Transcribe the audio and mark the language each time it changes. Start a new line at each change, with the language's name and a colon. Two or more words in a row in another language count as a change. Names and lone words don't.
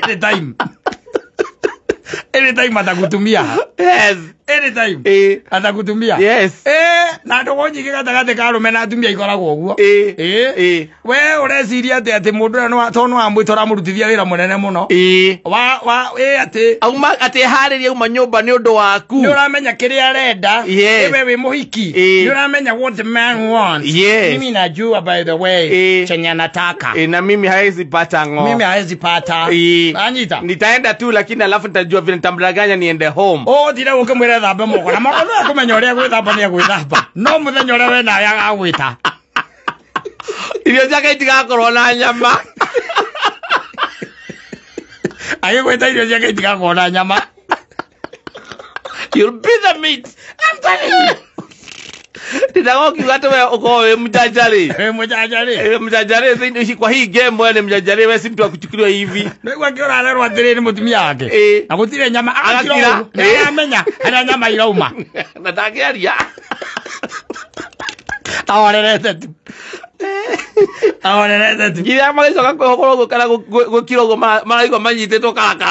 Kikuyu: anytime atagutumia anytime atagutumia na ndũgũ nyingĩ gatagatĩ ka arũme na atumia ikoragwo ũguo we ũreciria atĩ mũndũ ũrĩa tondũ wamwĩtora mũrutithia wĩra mũnene mũno atĩ auma atĩ harĩria uma nyũmba nĩ ũndũ waku nĩ ũramenya kĩrĩa arenda we wĩ mũhiki nĩ ũramenya
English: what the man wants
Swahili: mimi najua
English: by the way
Swahili: chenye anataka na mimi hawezi pata
Kikuyu: anyita
Swahili: nitaenda tu lakini alafu nitajua vile nitamdanganya niende home
Kikuyu: thire ũkĩmwĩra thambe moko na moko nĩ akũmenya ũrĩa gwĩthamba nĩ agwĩthamba no mũthenya ũrĩa we nawe agagwĩta irio ciake itigakorwo na nyama agĩgwĩta irio ciake itigakorwo na nyama
English: you'll be the meat I'm telling you
Kikuyu: nitagokiuga atĩ we ũkorwo wĩ mũjanjarĩ
Swahili: kwa hii game
Kikuyu: we nĩ mjanjarĩ we
Swahili: si mtu wa kuchukuliwa hivi
Kikuyu: nĩguo kĩũra arerwo atĩrĩ nĩ mũtumia wake na gũtirĩ nyama agakira nĩaramenya harĩa nyama irauma na ndangĩaria ahorerete tu iria magĩcoka kwĩhokora ũguo kana gũkira ũguo maraigua manyitĩtwo karakara